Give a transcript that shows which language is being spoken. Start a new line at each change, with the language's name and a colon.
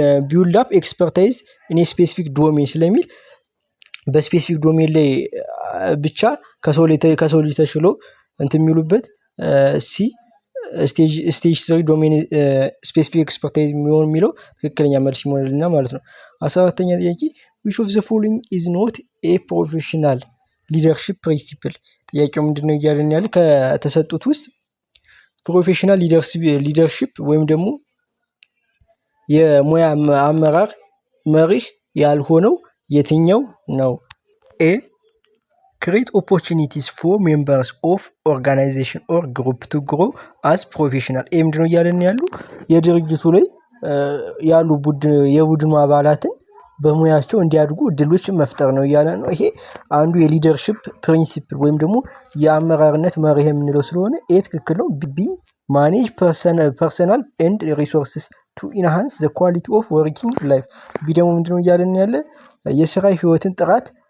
English: ቢውልድ አፕ ኤክስፐርታይዝ ኢን ስፔሲፊክ ዶሜን
Amharic: ስለሚል በስፔሲፊክ ዶሜን ላይ ብቻ ከሰው ልጅ ተሽሎ የሚሉበት ሲ ስቴጅ 3 ዶሜን ስፔሲፊክ ኤክስፐርታይዝ የሚለው ትክክለኛ መልስ ይሆናልና ማለት ነው። 14ኛ ጥያቄ
English: which of the following is not a professional leadership principle?
Amharic: ጥያቄው ምንድነው እያለን ያለ ከተሰጡት ውስጥ ፕሮፌሽናል ሊደርሺፕ ወይም ደግሞ የሙያ አመራር መሪህ ያልሆነው የትኛው ነው?
English: ኤ create opportunities for members of organization or group to grow as professional.
Amharic: ኤ ምንድነው እያለን ያሉ የድርጅቱ ላይ ያሉ የቡድኑ አባላትን በሙያቸው እንዲያድጉ እድሎችን መፍጠር ነው እያለ ነው። ይሄ አንዱ የሊደርሺፕ ፕሪንሲፕል ወይም ደግሞ የአመራርነት መርህ የምንለው ስለሆነ ኤ ትክክል ነው።
English: ቢ ማኔጅ ፐርሰናል ኤንድ ሪሶርስስ ቱ ኢንሃንስ ዘ ኳሊቲ ኦፍ ወርኪንግ ላይፍ።
Amharic: ቢ ደግሞ ምንድነው እያለን ያለ የስራ ህይወትን ጥራት